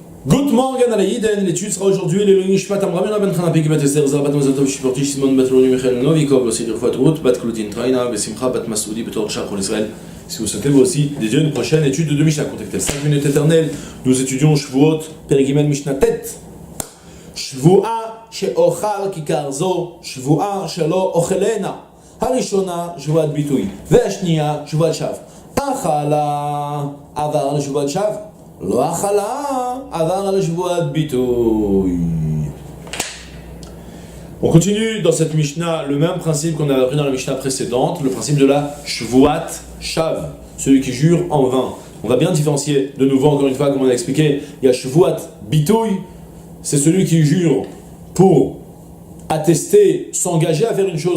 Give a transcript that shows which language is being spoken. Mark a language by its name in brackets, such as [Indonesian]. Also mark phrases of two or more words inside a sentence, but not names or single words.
[English] Good morning [French] à l'Aïden, l'étude sera aujourd'hui le Nishmat Amramin Ben Khana Peki Bat Esther Zar Bat Mazatov Shiporti Simon Bat Roni Michael Novikov aussi de Fat Rout Bat Klutin Traina Besimcha Bat Masoudi Betor Shach en Israël. Si vous souhaitez vous aussi dédier une prochaine étude de Mishnah, contactez 5 minutes éternelles. Nous étudions Shvuot Perigimel Mishnah Tet. [Hebrew] שבועה שאוכל ככר זו, שבועה שלא אוכלנה. הראשונה שבועת ביטוי, והשניה שבועת שוא. אכלה עבר שבועת שוא. לא אכלה עבר על שבועת ביטוי. [French] On continue dans cette Mishnah le même principe qu'on avait appris dans la Mishnah précédente, le principe de la [Hebrew] שבועת שוא, [French] celui qui jure en vain. On va bien différencier de nouveau encore une fois, comme on a expliqué. Il y a [Hebrew] שבועת ביטוי, [French] c'est celui qui jure pour attester, s'engager à faire une chose.